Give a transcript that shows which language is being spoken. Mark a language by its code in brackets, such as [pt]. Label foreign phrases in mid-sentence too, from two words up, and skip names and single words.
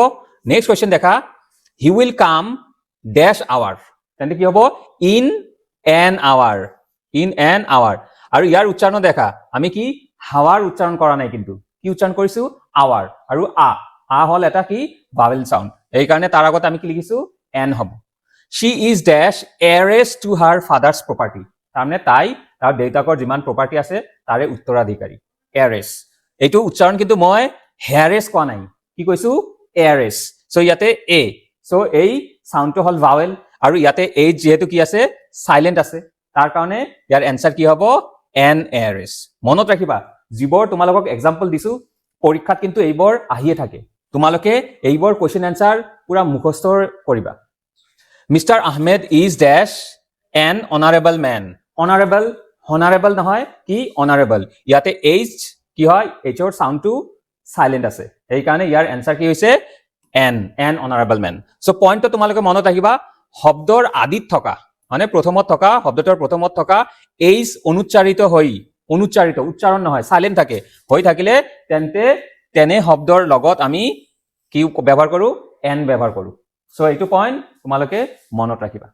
[en] next question দেখা, he will come dash hour, [as] তেন্তে কি হ'ব [en] in an hour, in an hour. [as] আৰু ইয়াৰ উচ্চাৰণ দেখা, আমি কি হাৱাৰ উচ্চাৰণ কৰা নাই, কিন্তু কি উচ্চাৰণ কৰিছো আৱাৰ, আৰু আ হল এটা কি [en] vowel sound, [as] এই কাৰণে তাৰ আগত আমি কি লিখিছো এন হ'ব। [en] She is dash heiress to her father's property, [as] তাৰমানে তাই তাৰ দেউতাকৰ যিমান প্ৰপাৰ্টি আছে তাৰে উত্তৰাধিকাৰী, heiress। এইটো উচ্চাৰণ কিন্তু মই হেয়াৰেছ কোৱা নাই, কি কৈছো heiress। সো ইয়াতে এ, সো এই সাউন্ডটো হল ভাৱেল, আৰু ইয়াতে এই যেহেতু কি আছে সাইলেন্ট আছে, তাৰ কাৰণে ইয়াৰ এনসাৰ কি হ'ব [en] an heiress. [as] মনত ৰাখিবা, যিবোৰ তোমালোকক এক্সাম্পল দিছো পৰীক্ষাত কিন্তু এইবোৰ আহিয়ে থাকে, তোমালোকে এইবোৰ [en] question answer [as] পুৰা মুখস্থ কৰিবা। [en] Mr. Ahmed is dash an honorable man, honorable, honorable [as] নহয় কি honorable, ইয়াতে h কি হয় hৰ সাউন্ডটো সাইলেন্ট আছে, এই কাৰণে ইয়াৰ এনসাৰ কি হৈছে [en] an honorable man। [as] সো পইণ্টটো তোমালোকে মনত ৰাখিবা, শব্দৰ আদিত থকা মানে প্ৰথমত থকা শব্দটোৰ প্ৰথমত থকা h অনুচ্চাৰিত হৈ, অনুচ্চাৰিত উচ্চাৰণ নহয় সাইলেন্ট থাকে, হৈ থাকিলে তেনে শব্দৰ লগত আমি কি ব্যৱহাৰ কৰো n ব্যৱহাৰ কৰো। সো এইটো পইণ্ট তোমালোকে মনত ৰাখিবা।